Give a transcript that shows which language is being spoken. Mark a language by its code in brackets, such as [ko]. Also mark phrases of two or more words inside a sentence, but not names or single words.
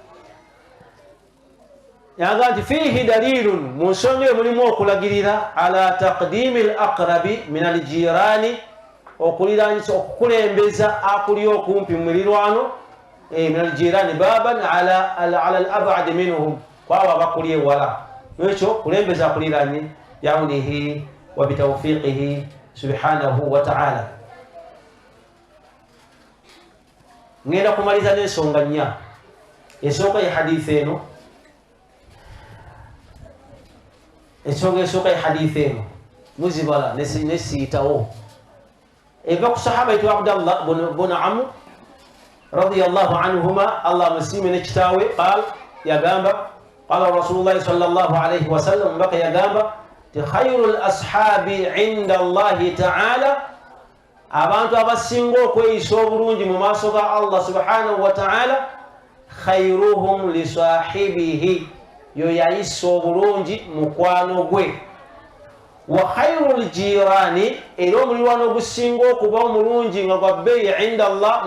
[lg] yaga nti [ar] فيه دليل [lg] mu nsonga eyo mulimu okulagirira [ar] على تقديم الأقرب من الجيران [lg] okuliraanyisa okukulembeza akuli okumpi mu mirirwano [ar] من الجيران بابا على الأبعد منهم [lg] kwabo abakuli ewala ekyo kulembeza akuliraanye [ar] بعونه وبتوفيقه سبحانه وتعالى. [lg] ngenda kumaliza n'ensonga nnya esooka ye hadithi eno ensonga esooka ye hadithi eno muzibala nesiyitawo eva ku sahaba itu abdallah bun amr [ar] رضي الله عنهما [lg] allah musime nekitaawe qal yagamba [ar] قال رسول الله صلى الله عليه وسلم [lg] mbaka yagamba [ar] خير الأصحاب عند الله تعالى [lg] abantu abasinga okweyisa obulungi mu maaso ga allah [ar] سبحانه وتعالى خيرهم لصاحبه [lg] yo yayisa obulungi mukwano gwe [ar] وخير الجيران [lg] era omulirwano ogusinga okuba omulungi nga gwa bbeeyi [ar] عند الله